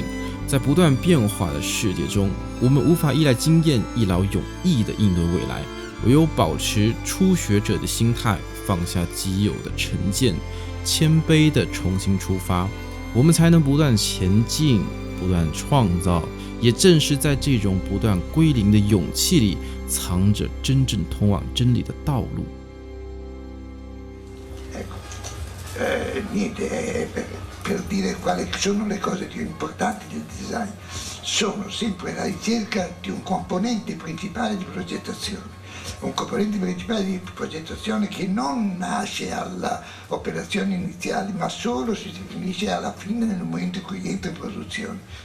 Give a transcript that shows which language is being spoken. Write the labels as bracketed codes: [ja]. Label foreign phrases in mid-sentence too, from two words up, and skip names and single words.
[zh] 在不断变化的世界中，我们无法依赖经验一劳永逸地应对未来，唯有保持初学者的心态，放下既有的成见，谦卑地重新出发，我们才能不断前进，不断创造。也正是在这种不断归零的勇气里，藏着真正通往真理的道路。 [it] Niente, per dire quali sono le cose più importanti del design, sono sempre la ricerca di un componente principale di progettazione. Un componente principale di progettazione che non nasce alla operazione iniziale, ma solo si definisce alla fine nel momento in cui entra in produzione.